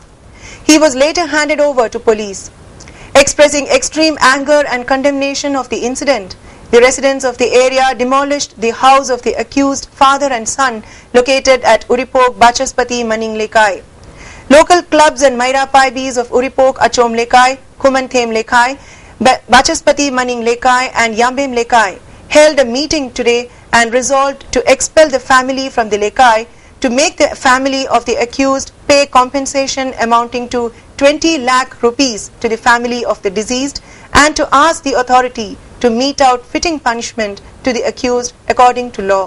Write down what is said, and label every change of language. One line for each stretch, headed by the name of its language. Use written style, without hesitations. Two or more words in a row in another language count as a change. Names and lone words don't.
English: He was later handed over to police. Expressing extreme anger and condemnation of the incident, the residents of the area demolished the house of the accused father and son located at Uripok Bachaspati Maning Lekai. Local clubs and Maira Paibis of Uripok Achom Lekai, Kumanthem Lekai, Bachaspati Maning Lekai and Yambem Lekai held a meeting today and resolved to expel the family from the Lekai, to make the family of the accused pay compensation amounting to 20 lakh rupees to the family of the deceased and to ask the authority to mete out fitting punishment to the accused according to law.